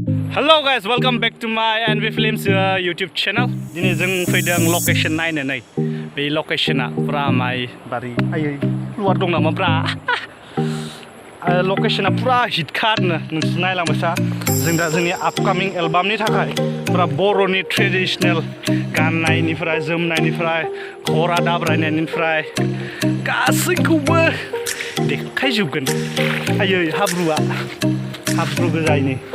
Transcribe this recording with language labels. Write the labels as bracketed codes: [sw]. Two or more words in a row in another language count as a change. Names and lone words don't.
[en] Hello guys, welcome back to my NGKWLO Films YouTube channel. [brx] Dini जों फैदों location नायनानै बे locationआ पुरा माइ बारि आयै लुवार दं नामा ब्रा locationआ पुरा हिटखारनो नोंसोर नायलांबायसा जों दा जोंनि upcoming एलबामनि थाखाय पुरा बर'नि ट्रेडिशनेल गाननायनिफ्राय जोमनायनिफ्राय घरा दाब्रायनायनिफ्राय गासैखौबो देखायजोबगोन आयै हाब्रु गोजायनि